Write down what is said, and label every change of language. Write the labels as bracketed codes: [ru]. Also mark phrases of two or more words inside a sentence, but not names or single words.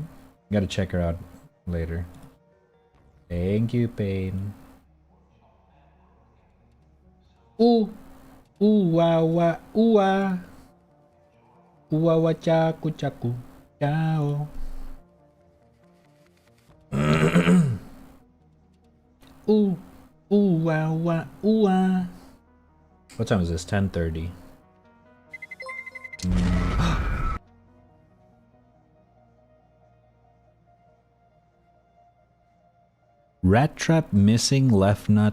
[en] Gotta check her out later. Thank you, Pain. Ooh. Ooh, wah, wah, ooh, wah. Ooh, wah, wah, chaku, chaku. Ciao. Ooh. Ooh, wah, wah, ooh, wah. What time is this? 10:30. Raddtrap missing left nut.